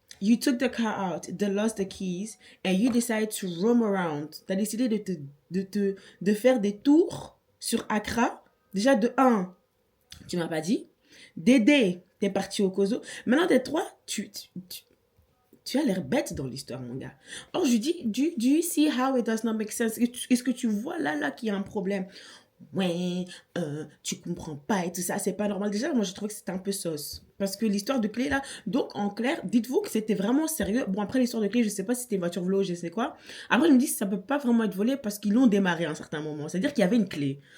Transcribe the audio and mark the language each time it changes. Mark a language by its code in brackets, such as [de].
[en] You took the car out, they lost the keys, and you decided to roam around. [fr] T'as décidé de faire des tours sur Accra. Déjà, de 1, tu m'as pas dit. D'aider, t'es parti au Kozo. Maintenant, des 3, tu as l'air bête dans l'histoire, mon gars. Or, je dis, [en] do you see how it does not make sense? [fr] Est-ce que tu vois là qu'il y a un problème? Ouais, tu comprends pas et tout ça, c'est pas normal. Déjà, moi, je trouve que c'était un peu sauce. Parce que l'histoire de clé, là, donc, en clair, dites-vous que c'était vraiment sérieux. Bon, après, l'histoire de clé, je sais pas si c'était une voiture volée ou je sais quoi. Après, je me dis, ça peut pas vraiment être volé parce qu'ils l'ont démarré à un certain moment. C'est-à-dire qu'il y avait une clé.